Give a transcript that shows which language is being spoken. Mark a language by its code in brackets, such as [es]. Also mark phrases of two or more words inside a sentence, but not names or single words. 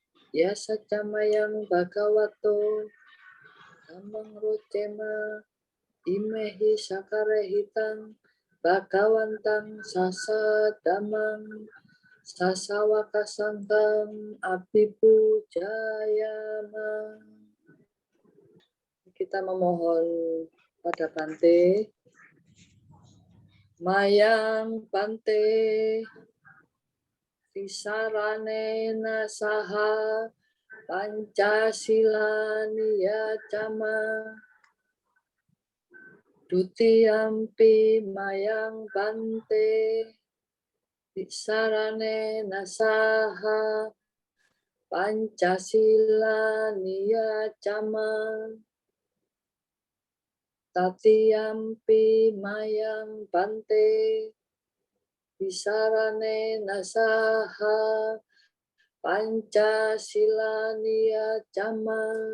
[pi] Yasacamayang Bhagavato Dhammang Rocema imehi sakarehitang Bhagawantang sasadamang sasawakasangkam abhipujayama. [id] Kita memohon pada Bante. [pi] Mayang Bante Visaranena saha Pancasila niyacama Dutiyampi mayang Bante Visaranena saha Pancasila niyacama Tatiyampi mayang Bante Visaranena saha Pancasila niyacama